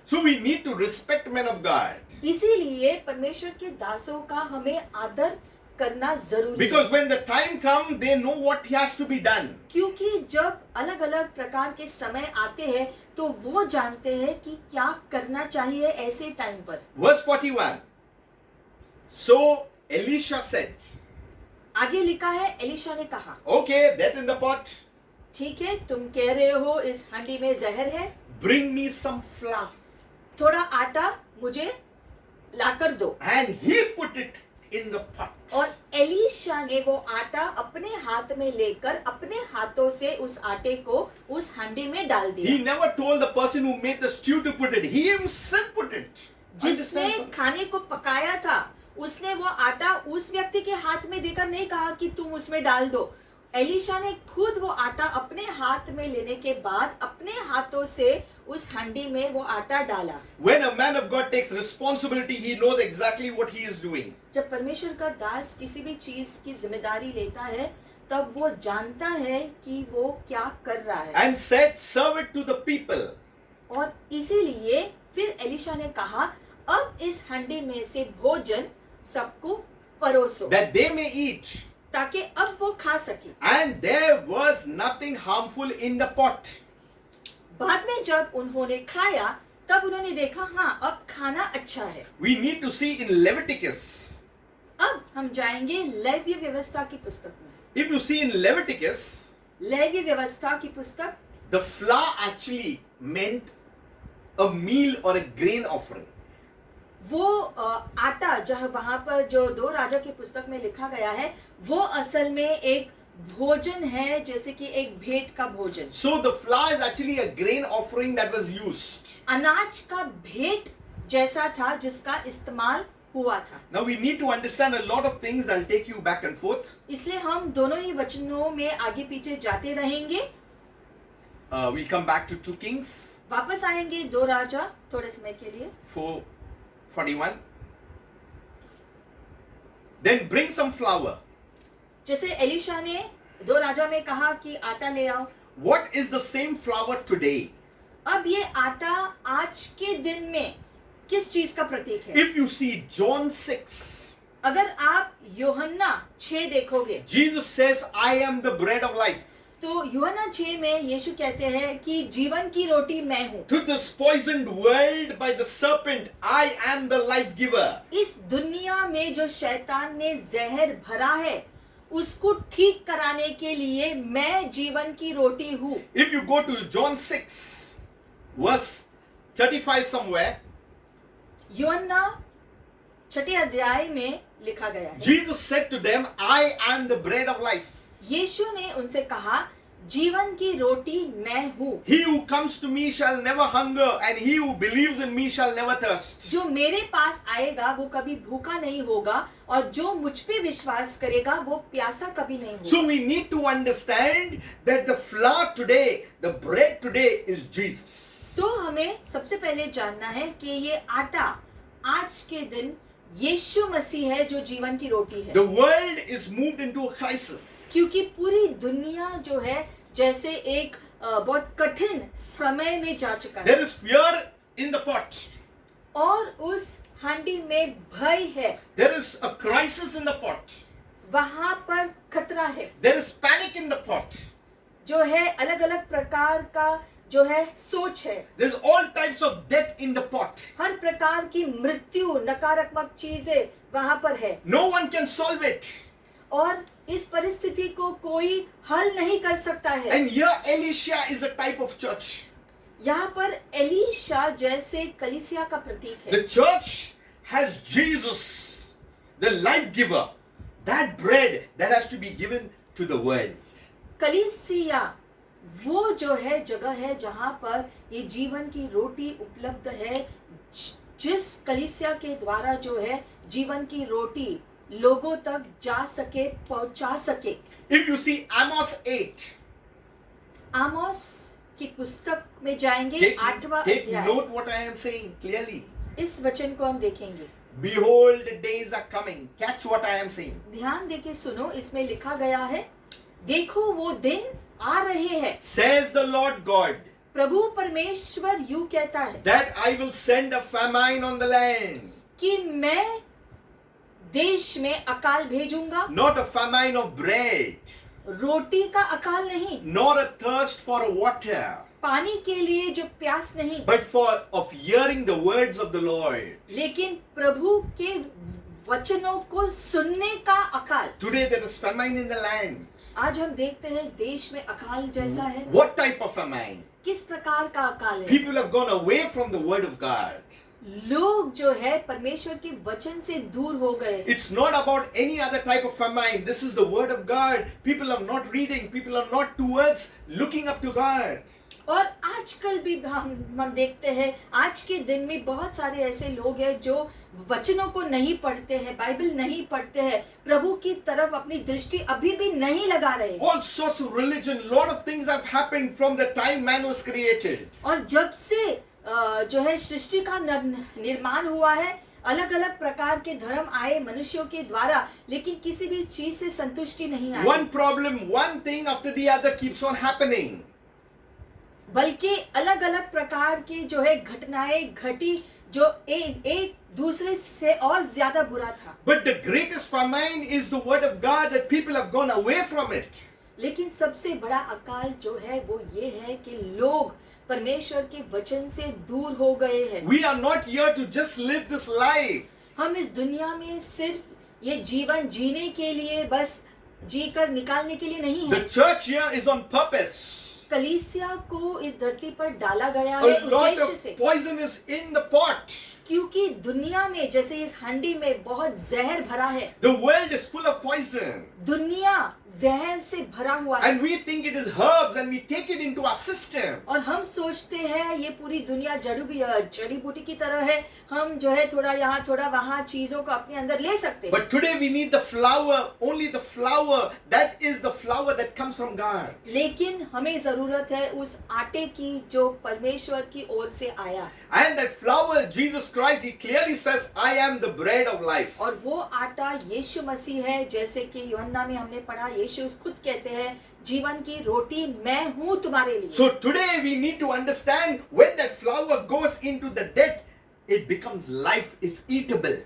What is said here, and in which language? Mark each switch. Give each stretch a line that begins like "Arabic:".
English: So we need to respect men of God.
Hindi: इसीलिए परमेश्वर के दासों का हमें आदर करना जरूरी
English: Because
Hindi: है,
English: when the time comes, they know what has to be done.
Hindi: क्योंकि जब अलग अलग प्रकार के समय आते हैं तो वो जानते हैं कि क्या करना चाहिए ऐसे टाइम पर।
English: Verse 41. So Elisha said,
Hindi: आगे लिखा है एलिशा ने कहा,
English: okay, that in the pot,
Hindi: ठीक है तुम कह रहे हो इस हांडी में जहर है,
English: bring me some flour.
Hindi: थोड़ा आटा मुझे लाकर दो।
English: And he put it in the pot.
Hindi: और एलिशा ने वो आटा अपने हाथ में लेकर अपने हाथों से उस आटे को उस हांडी में डाल दिया।
English: He never told the person who made the stew to put it. He himself put it.
Hindi: जिसने
English: Understand something?
Hindi: खाने को पकाया था उसने वो आटा उस व्यक्ति के हाथ में देकर नहीं कहा कि तुम उसमें डाल दो। एलिशा ने खुद वो आटा अपने हाथ में लेने के बाद अपने हाथों से उस हांडी में वो आटा डाला।
English: When a man of God takes responsibility, he knows exactly what he is doing.
Hindi: जब परमेश्वर का दास किसी भी चीज की जिम्मेदारी लेता है तब वो जानता है कि वो क्या कर रहा है।
English: And said, serve it to the people.
Hindi: और इसीलिए फिर एलिशा ने कहा, अब इस हांडी में से भोजन सबको परोसो
English: That they may eat.
Hindi: ताकि अब वो खा सके।
English: And there was nothing harmful in the pot.
Hindi: बाद में जब उन्होंने खाया तब उन्होंने देखा हाँ अब खाना अच्छा है।
English: We need to see in Leviticus.
Hindi: अब हम जाएंगे लेव्य व्यवस्था की पुस्तक में।
English: If you see in Leviticus,
Hindi: लेव्य व्यवस्था की पुस्तक,
English: the flour actually meant a meal or a grain offering.
Hindi: वो आटा जहाँ वहां पर जो 2 राजा की पुस्तक में लिखा गया है वो असल में एक भोजन है, जैसे कि एक भेंट का भोजन।
English: So the flour is actually a grain offering that was used.
Hindi: अनाज का भेंट जैसा था जिसका इस्तेमाल हुआ था।
English: Now we need to understand a lot of things. I'll take you back and forth.
Hindi: इसलिए हम दोनों ही वचनों में आगे पीछे जाते रहेंगे।
English: We'll come back to 2 Kings
Hindi: वापस आएंगे 2 राजा थोड़े समय के लिए।
English: 4:41. Then bring some flour.
Hindi: जैसे एलिशा ने 2 राजा में कहा कि आटा ले आओ।
English: What is the same flour today?
Hindi: अब ये आटा आज के दिन में किस चीज का प्रतीक है?
English: If you see John 6,
Hindi: अगर आप यूहन्ना 6 देखोगे
English: Jesus says, I am the bread of life.
Hindi: तो यूहन्ना 6 में यीशु कहते हैं कि जीवन की रोटी मैं हूँ।
English: To this poisoned world by the serpent, I am the life giver.
Hindi: इस दुनिया में जो शैतान ने जहर भरा है उसको ठीक कराने के लिए मैं जीवन की रोटी हूँ।
English: If you go to John 6, verse 35 somewhere,
Hindi: यूहन्ना 6 अध्याय में लिखा गया है,
English: Jesus said to them, I am the bread of life.
Hindi: यीशु ने उनसे कहा जीवन की रोटी मैं हूँ।
English: He who comes to me shall never hunger, and he who believes in me shall never thirst.
Hindi: जो मेरे पास आएगा वो कभी भूखा नहीं होगा और जो मुझ पे विश्वास करेगा वो प्यासा कभी नहीं होगा।
English: So we need to understand that the flour today, the bread today is Jesus.
Hindi: तो हमें सबसे पहले जानना है कि ये आटा आज के दिन यीशु मसीह है जो जीवन की रोटी है।
English: The world is moved into a crisis.
Hindi: क्योंकि पूरी दुनिया जो है जैसे एक बहुत कठिन समय में जा चुका है
English: There is fear in the pot.
Hindi: और उस हांडी में भय है,
English: There is a crisis in the pot.
Hindi: वहां पर खतरा है,
English: There is panic in the pot.
Hindi: जो है अलग अलग प्रकार का जो है सोच है,
English: There's all types of death in the pot.
Hindi: हर प्रकार की मृत्यु नकारात्मक चीजें वहां पर है
English: No one can solve it.
Hindi: और इस परिस्थिति को कोई हल नहीं कर सकता है।
English: And here Elisha is a type of church.
Hindi: यहाँ पर एलीशा जैसे कलीसिया का प्रतीक है।
English: The church has Jesus, the life giver, that bread that has to be given to the world.
Hindi: कलीसिया वो जो है जगह है जहां पर ये जीवन की रोटी उपलब्ध है जिस कलीसिया के द्वारा जो है जीवन की रोटी लोगों तक जा सके, पहुंचा सके।
English: If you see Amos 8,
Hindi: आमोस की पुस्तक में जाएंगे,
English: take
Hindi: 8वां अध्याय।
English: note what I am saying clearly.
Hindi: इस वचन को हम देखेंगे।
English: Behold, days are coming. Catch what I am saying.
Hindi: ध्यान देके सुनो, इसमें लिखा गया है, देखो वो दिन आ रहे हैं,
English: Says the Lord God,
Hindi: प्रभु परमेश्वर यूं कहता है
English: that I will send a famine on the land.
Hindi: कि मैं देश में अकाल भेजूंगा,
English: Not a famine of bread,
Hindi: रोटी का अकाल नहीं,
English: nor a thirst for water,
Hindi: पानी के लिए जो प्यास नहीं,
English: but for of hearing the words of the Lord.
Hindi: लेकिन प्रभु के वचनों को सुनने का अकाल।
English: Today there is famine in the land.
Hindi: आज हम देखते हैं देश में अकाल जैसा है।
English: What type of famine?
Hindi: किस प्रकार का अकाल है?
English: People have gone away from the word of God.
Hindi: लोग जो है परमेश्वर के वचन से दूर हो गए।
English: It's not about any other type of famine. This is the word of God. People are not reading. People are not towards looking up to God.
Hindi: और आजकल भी हम देखते हैं, आज के दिन में बहुत सारे ऐसे लोग हैं जो वचनों को नहीं पढ़ते हैं, बाइबल नहीं पढ़ते हैं, प्रभु की तरफ अपनी दृष्टि अभी भी नहीं लगा रहे।
English: All sorts of religion, lot of things have happened from the time man was created.
Hindi: और जब से जो है सृष्टि का निर्माण हुआ है, अलग अलग प्रकार के धर्म आए मनुष्यों के द्वारा, लेकिन किसी भी चीज से संतुष्टि नहीं आई।
English: One problem, one thing after the other keeps on happening.
Hindi: बल्कि अलग अलग प्रकार के जो है घटनाएं घटी जो एक दूसरे से और ज्यादा बुरा था।
English: But the greatest famine is the word of God, that people have gone away from it.
Hindi: लेकिन सबसे बड़ा अकाल जो है वो ये है कि लोग परमेश्वर के वचन से दूर हो गए हैं।
English: We are not here to just live this life.
Hindi: हम इस दुनिया में सिर्फ ये जीवन जीने के लिए, बस जीकर निकालने के लिए नहीं
English: The
Hindi: है।
English: church here is on purpose.
Hindi: कलीसिया को इस धरती पर डाला गया
English: A
Hindi: है
English: lot
Hindi: उद्देश्य
English: of
Hindi: से,
English: poison is in the pot.
Hindi: क्योंकि दुनिया में जैसे इस हंडी में बहुत जहर भरा है।
English: The world is full of poison.
Hindi: दुनिया जहर से भरा हुआ है।
English: And we think it is herbs and we take it into our system.
Hindi: और हम सोचते हैं ये पूरी दुनिया जड़ी बूटी की तरह है, हम जो है थोड़ा यहाँ थोड़ा वहाँ चीजों को अपने अंदर ले सकते हैं।
English: But today we need the flour, only the flour. That is the flour that comes from God.
Hindi: लेकिन हमें जरूरत है उस आटे की जो परमेश्वर की ओर से आया।
English: And that flour, Jesus Christ, He clearly says, I am the bread of life.
Hindi: और वो आटा यीशु मसीह है, जैसे कि यूहन्ना में हमने पढ़ा, यीशु खुद कहते हैं जीवन की रोटी मैं हूँ तुम्हारे लिए।
English: So today we need to understand, when that flour goes into the death, it becomes life, it's eatable.